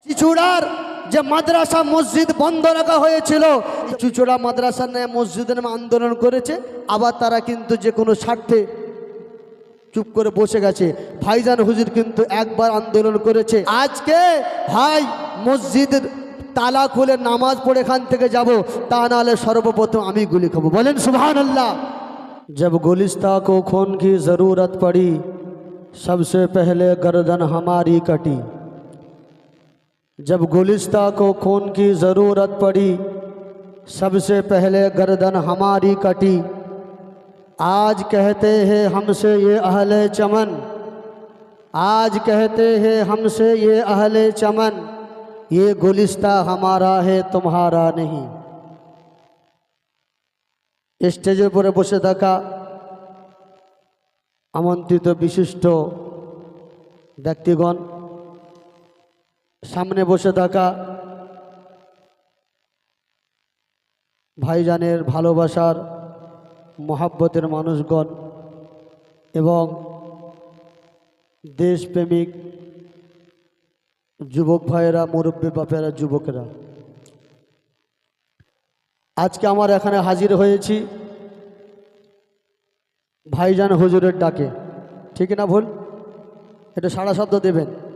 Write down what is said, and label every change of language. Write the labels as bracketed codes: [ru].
[bn] চুচুড়ার যে মাদ্রাসা মসজিদ বন্ধ রাখা হয়েছিল, চুচুড়া মাদ্রাসা নিয়ে মসজিদের নামে আন্দোলন করেছে, আবার তারা কিন্তু যে কোনো স্বার্থে চুপ করে বসে গেছে। ভাইজান হুজুর কিন্তু একবার আন্দোলন করেছে। আজকে ভাই মসজিদের তালা খুলে নামাজ পড়ে এখান থেকে যাব, তা নাহলে সর্বপ্রথম আমি গুলি খাবো। বলেন সুবহানাল্লাহ। [hi] जब गुलिस्ता को खून की ज़रूरत पड़ी, सबसे पहले गर्दन हमारी कटी। जब गुलिस्ता को खून की ज़रूरत पड़ी, सबसे पहले गर्दन हमारी कटी। आज कहते हैं हमसे ये अहले चमन, आज कहते हैं हमसे ये अहले चमन, ये गुलिस्ता हमारा है तुम्हारा नहीं। [bn] স্টেজের উপরে বসে থাকা আমন্ত্রিত বিশিষ্ট ব্যক্তিগণ, সামনে বসে থাকা ভাইজানের ভালোবাসার মহাব্বতের মানুষগণ এবং দেশপ্রেমিক যুবক ভাইয়েরা, মুরব্বী বাপেরা, যুবকেরা, আজকে আমার এখানে হাজির হয়েছি ভাইজান হুজুরের ডাকে। ঠিক না ভুল? এটা সাড়া শব্দ দেবেন।